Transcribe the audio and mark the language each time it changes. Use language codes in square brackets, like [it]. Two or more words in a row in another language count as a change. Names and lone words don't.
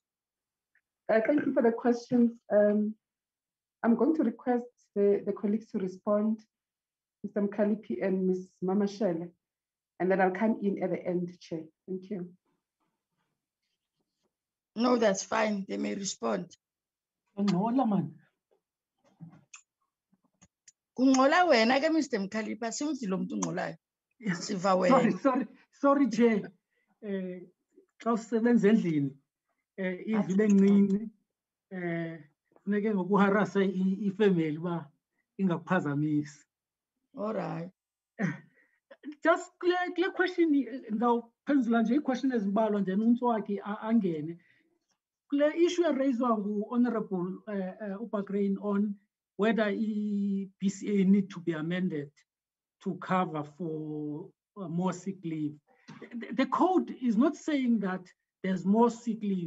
[en] Thank you for the questions. I'm going to request the colleagues to respond, Mr. Mkalipi and Ms. Mamashele, and then I'll come in at the end, Chair. Thank you. No, that's fine. They may respond. [xh] Kungola wena ke Mr. Mkalipa simvile umuntu ungolayo. Siva wena. [en] Sorry Chair. [xh] Xa usebenza endlini ivile encinci funeke ngokuharasa ifamily ba ingakuphazamisi. [en] All right. Just clear question now [xh] penzula nje question ezimbalwa nje uNtswaki angene. [en] Clear issue raised by Honorable Upagrain on whether BCA need to be amended to cover for more sick leave. The code is not saying that there's more sick leave.